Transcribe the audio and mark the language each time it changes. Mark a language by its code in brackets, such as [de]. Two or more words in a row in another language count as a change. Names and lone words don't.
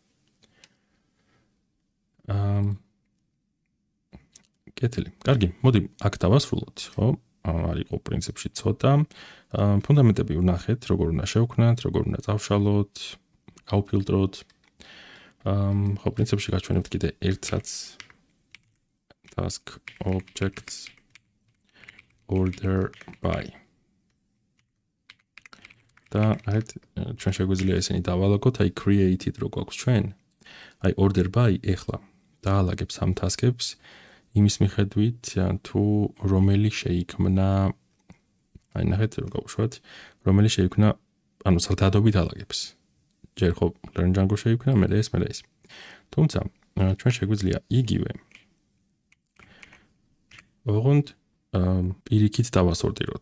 [ka] კეთილი. კარგი, მოდი აქ დავასრულოთ, ხო? არ იყო პრინციპში ცოტა ფუნდამენტები ვნახეთ, როგორ უნდა შევქმნათ, როგორ უნდა წავშალოთ, გავფილტროთ. ხო, პრინციპში გაჩვენებთ კიდე ერთსაც [en] task objects order by. [ka] და აი ჩვენ შეგვიძლია ესენი დავალაგოთ, აი created რო გვაქვს ჩვენ, აი [en] order by [ka] ეხლა დაალაგებს ამ task-ებს იმის მიხედვით, თუ რომელი შეიქმნა, აი ნახეთ რო გავუშვათ, რომელი შეიქმნა, ანუ ზრდადობით ალაგებს. ჯერ ხო [en] learn Django [ka] შეიქმნა, მერე ეს. თუმცა ჩვენ შეგვიძლია იგივე ოღონდ პირიქით დავასორტიროთ.